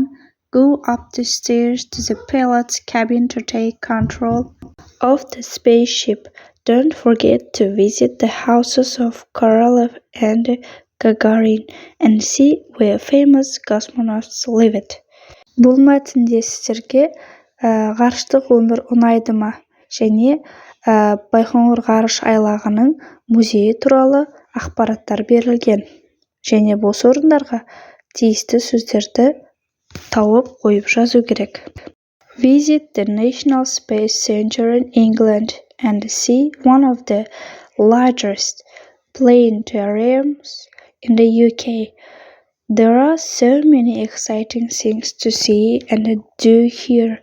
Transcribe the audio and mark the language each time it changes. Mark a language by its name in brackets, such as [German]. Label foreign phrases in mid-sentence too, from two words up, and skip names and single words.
[English] Go up the stairs to the pilot's cabin to take control of the spaceship. Don't forget to visit the houses of Korolev and Gagarin and see where famous cosmonauts lived. [Kazakh] Бұл мәтінде сіздерге ғарыштық өмір ұнайды ма? Және Байқоңыр ғарыш айлағының музейі туралы ақпараттар берілген. Және бос орындарға тиісті сөздерді тауып қойып жазу керек. [English] Visit the National Space Center in England and see one of the largest planetariums in the UK. There are so many exciting things to see and do here.